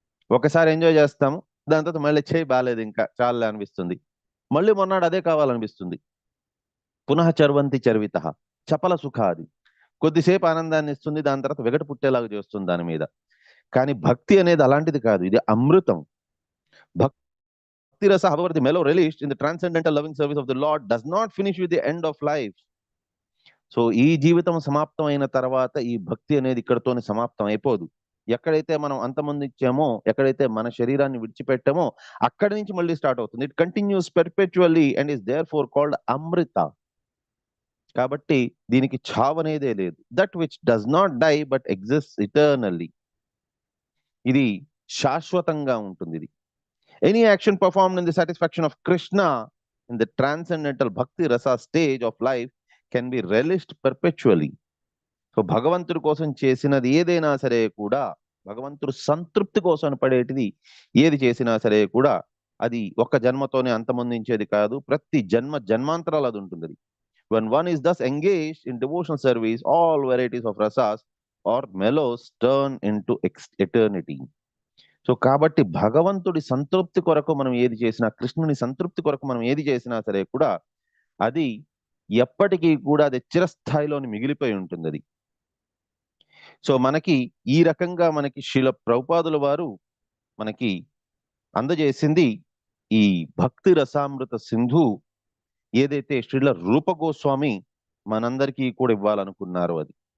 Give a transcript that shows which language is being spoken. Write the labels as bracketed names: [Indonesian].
[Telugu] ఒకసారి ఎంజాయ్ చేస్తాము, దాని తర్వాత మళ్ళీ చేయి బాగాలేదు ఇంకా చాలే అనిపిస్తుంది, మళ్ళీ మొన్నాడు అదే కావాలనిపిస్తుంది. [Sanskrit] పునః చర్వంతి చర్వితః చపల సుఖ. [Telugu] అది కొద్దిసేపు ఆనందాన్ని ఇస్తుంది, దాని తర్వాత వెగట పుట్టేలాగా చేస్తుంది దాని మీద. కానీ భక్తి అనేది అలాంటిది కాదు, ఇది అమృతం. [English] Bhakti rasa, however the mellow relished in the transcendental loving service of the Lord, does not finish with the end of life. [Telugu] So ఈ జీవితం సమాప్తం అయిన తర్వాత ఈ భక్తి అనేది ఇక్కడతోనే సమాప్తం అయిపోదు. ఎక్కడైతే మనం అంతమొందించామో, ఎక్కడైతే మన శరీరాన్ని విడిచిపెట్టామో అక్కడి నుంచి మళ్ళీ స్టార్ట్ అవుతుంది. [English] It continues perpetually and is therefore called amrita. [Telugu] కాబట్టి దీనికి చావు అనేదే లేదు. [English] That which does not die but exist eternally. [Telugu] ఇది శాశ్వతంగా ఉంటుంది. [English] ఇది any action performed in the satisfaction of Krishna in the transcendental bhakti rasa stage of life can be relished perpetually. [Telugu] So భగవంతుడి కోసం చేసినది ఏదైనా సరే కూడా, భగవంతుడు సంతృప్తి కోసం పడేటిది ఏది చేసినా సరే కూడా అది ఒక్క జన్మతోనే అంతమొందించేది కాదు, ప్రతి జన్మాంతరాలు అది ఉంటుంది. [English] When one is thus engaged in devotional service, all varieties of rasas or mellows turn into eternity. [Telugu] So కాబట్టి భగవంతుడి సంతృప్తి కొరకు మనం ఏది చేసినా, కృష్ణుని సంతృప్తి కొరకు మనం ఏది చేసినా సరే కూడా అది ఎప్పటికీ కూడా అది చిరస్థాయిలోని మిగిలిపోయి ఉంటుంది అది. సో మనకి ఈ రకంగా మనకి శ్రీల ప్రభుపాదుల వారు మనకి అందజేసింది ఈ భక్తి రసామృత సింధు ఏదైతే శ్రీల రూప గోస్వామి మనందరికీ కూడా ఇవ్వాలనుకున్నారు అది.